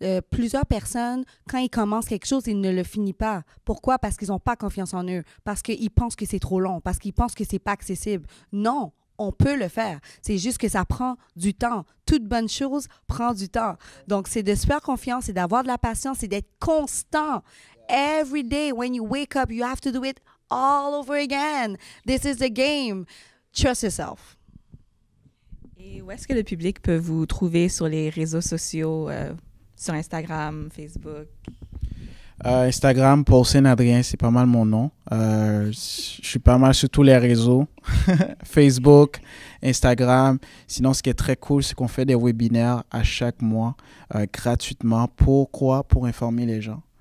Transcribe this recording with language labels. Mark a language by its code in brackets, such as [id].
[fr] Plusieurs personnes, quand ils commencent quelque chose, ils ne le finissent pas. Pourquoi? Parce qu'ils n'ont pas confiance en eux, parce qu'ils pensent que c'est trop long, parce qu'ils pensent que c'est pas accessible. Non, on peut le faire. C'est juste que ça prend du temps. Toute bonne chose prend du temps. Donc, c'est de se faire confiance, c'est d'avoir de la patience, c'est d'être constant. [en] Every day, when you wake up, you have to do it all over again. This is the game. Trust yourself. [fr] Et où est-ce que le public peut vous trouver sur les réseaux sociaux, sur Instagram, Facebook? Instagram, Paulsen Adrien, c'est pas mal mon nom. Je suis pas mal sur tous les réseaux. Facebook, Instagram. Sinon, ce qui est très cool, c'est qu'on fait des webinaires à chaque mois gratuitement. Pourquoi? Pour informer les gens.